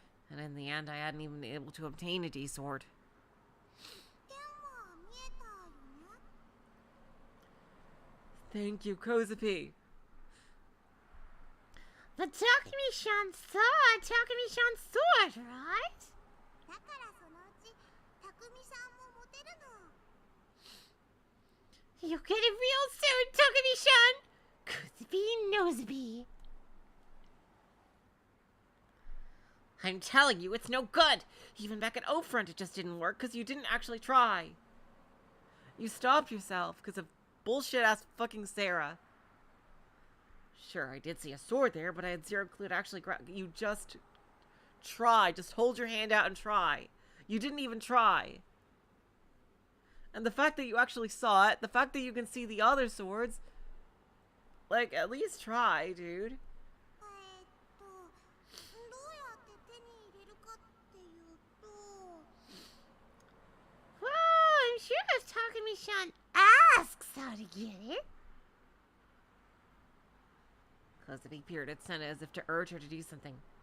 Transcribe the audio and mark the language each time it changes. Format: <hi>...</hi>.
<en>And in the end, I hadn't even been able to obtain a D sword.</en> <ja>剣は見えたよね。</ja> <en>Thank you, Kozapi. But Takumi-chan saw Takumi-chan's sword, right?</en> <ja>だからそのうち匠さんも持てるの。</ja> <en>You get it real soon, Takumi-chan! Kuzubi Noseby. I'm telling you, it's no good! Even back at O-Front, it just didn't work because you didn't actually try. You stopped yourself because of bullshit-ass fucking Sarah. Sure, I did see a sword there, but I had zero clue to actually grab. You just try. Just hold your hand out and try. You didn't even try. And the fact that you actually saw it, the fact that you can see the other swords, like, at least try, dude.</en> <ja>どうやって手に入れるかっていうと。</ja> <en>Well, I'm sure if Takumi-chan asks how to get it. Kozabi peered at Senna as if to urge her to do something.</en>